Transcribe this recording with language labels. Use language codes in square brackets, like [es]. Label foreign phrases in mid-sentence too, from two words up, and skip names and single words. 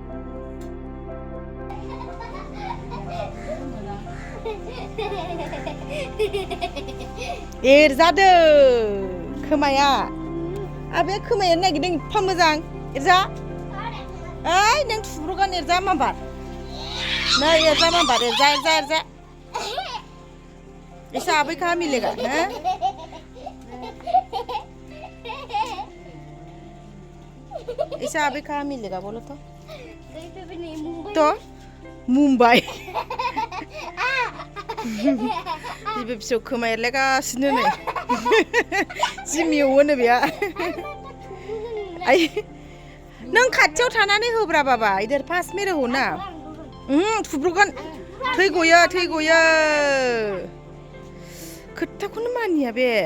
[brx] एरजादों खोमाया आबे खोमाया नागिरदों एफा मोजां एरजा ओइ नों थुब्र'गान एरजा माबार नै एरजा माबार एरजा [hi] ऐसा आबै कहाँ मिलेगा हैं ऐसा आबै कहाँ मिलेगा बोलो [brx] तो मुंबई बिबो फिसौ खोमा एरलायगासिनो नै जि मेवोनो बेहा नों खाथियाव थानानै होब्रा बाबा [hi] इधर पास में रहो ना [brx] थुब्र'गोन थै गयो खोथाखौनो मानिया बे